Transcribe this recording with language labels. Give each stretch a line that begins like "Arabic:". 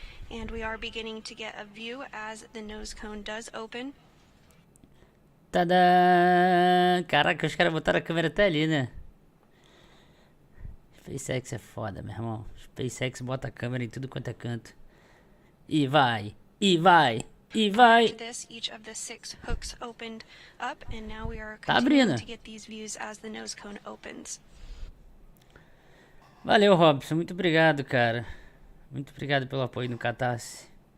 English: And we are beginning to get a view as the nose cone does open. Tadã!
Portuguese: Caraca, os caras botaram a câmera até ali, né? SpaceX é foda, meu irmão. SpaceX bota a câmera em tudo quanto é canto. E vai.
English: After this, each of the 6 hooks opened up, and now we are continuing to get these views as the nose cone opens.
Portuguese: Valeu, Robson. Muito obrigado, cara. Muito obrigado pelo apoio no Catarse.